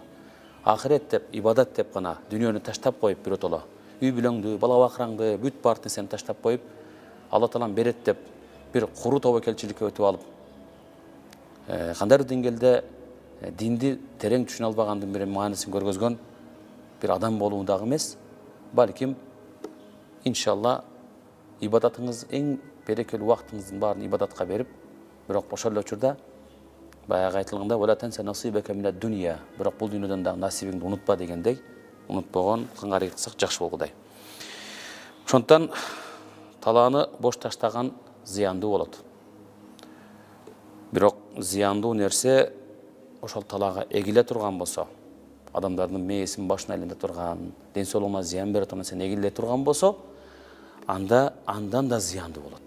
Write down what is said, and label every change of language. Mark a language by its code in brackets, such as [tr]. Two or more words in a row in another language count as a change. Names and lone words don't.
[ky] Ахирет деп, ибадат деп гана дүйнөнү таштап коюп биротоло, үй бүлөңдү, бала бакыраңды, бүт бар нерсени таштап коюп, Алла Таалам берет деп бир куру тобокелчиликке өтүп алып, кандайдыр деңгээлде динди терең түшүнө албагандын бир маанисин көргөзгөн bir adam болуу дагы эмес, балким иншалла ибадатыңыз эң берекелүү убактыңыздын баарын ибадатка берип, бирок ошол эле учурда баягы айтылганда [ar] "ولا تنس نصيبك من الدنيا", [ky] бирок бул дүйнөдөн дагы насибиңди унутпа дегендей, унутпогон кыңгары кылсак жакшы болгудай. Ошондон талааны бош таштаган зыяндуу болот. Бирок зыяндуу нерсе ошол талаага эгиле турган болсо, адамдардын мээсин башына айланта турган, ден соолугуна зыян бере турган нерсени эгиле турган болсо, андан да зыяндуу болот.